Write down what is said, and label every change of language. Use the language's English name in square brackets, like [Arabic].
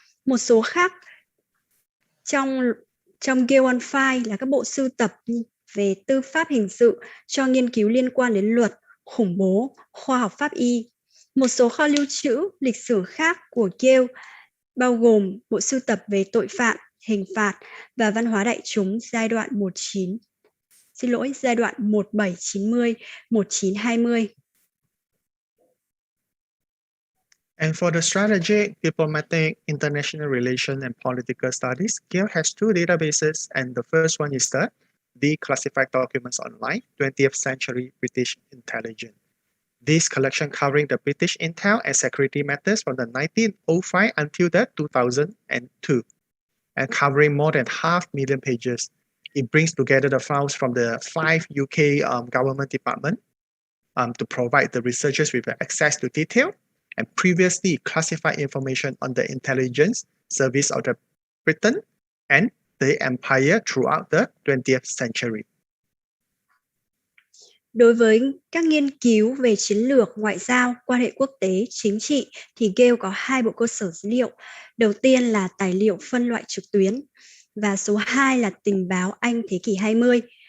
[Vietnamese] Một số khác trong Gale OneFile là các bộ sưu tập về tư pháp hình sự cho nghiên cứu liên quan đến luật, khủng bố, khoa học pháp y. Một số kho lưu trữ lịch sử khác của Gale bao gồm bộ sưu tập về tội phạm, hình phạt và văn hóa đại chúng giai đoạn 1790, 1920. [English] And for the strategic, diplomatic, international relations, and political studies, Gale has two databases, and the first one is the Declassified Documents Online, 20th Century British Intelligence. This collection covering the British intel and security matters from the 1905 until the 2002, and covering more than 500,000 pages. It brings together the files from the 5 UK government departments to provide the researchers with access to detail and previously classified information on the intelligence service of the Britain and the empire throughout the 20th century. [Vietnamese] Đối với các nghiên cứu về chiến lược, ngoại giao, quan hệ quốc tế, chính trị thì Gale có hai bộ cơ sở dữ liệu. Đầu tiên là tài liệu phân loại trực tuyến và số 2 là tình báo Anh thế kỷ 20.